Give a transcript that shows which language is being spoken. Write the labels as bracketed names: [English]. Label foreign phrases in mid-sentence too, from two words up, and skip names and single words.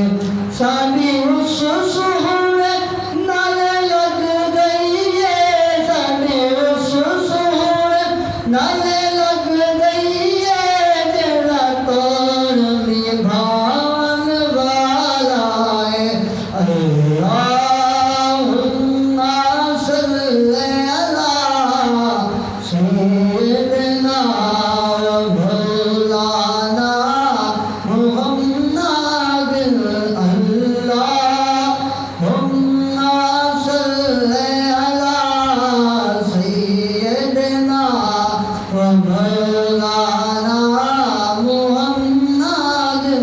[Punjabi] ਸਾਡੀ ਉਸ ਸੋਹਣੇ ਨਾਲ ਲੱਗ ਗਈ ਹੈ, ਸਾਡੀ ਉਸ ਸੋਹਣੇ ਨਾਲ ਲੱਗ ਗਈ ਹੈ, ਤੇਰਾ ਤੋੜ ਨਿਭਾਣ ਵਾਲਾ ਹੈ। [Arabic] اللهم صل على سيدنا ومولانا محمد. اللهم صل على سيدنا ومولانا محمد.